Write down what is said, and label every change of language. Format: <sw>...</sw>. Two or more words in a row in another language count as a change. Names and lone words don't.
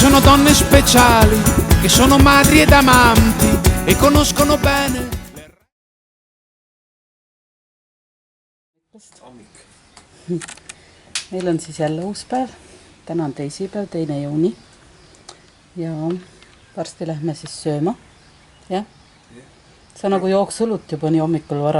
<it>donne speciali che sono madri ed amanti e conoscono bene.</it> <et>Meil on siis jälle uus päev. Täna on teisipäev, 2. juuni. Ja varsti lähme siis sööma. Jah? Sa nagu jooksulut juba nii hommikul vara.</et>